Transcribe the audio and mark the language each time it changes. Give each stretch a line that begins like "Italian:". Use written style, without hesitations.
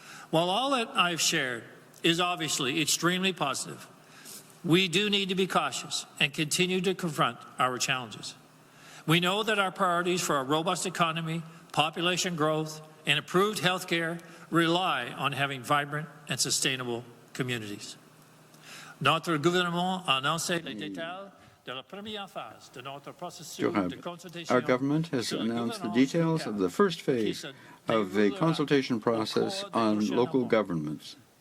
English: While all that I've shared is obviously extremely positive, we do need to be cautious and continue to confront our challenges. We know that our priorities for a robust economy, population growth, and improved health care rely on having vibrant and sustainable communities.
French: Notre gouvernement a annoncé les détails de la première phase de notre processus de consultation.
English: Our government has announced the details of the first phase of the consultation process on local governments.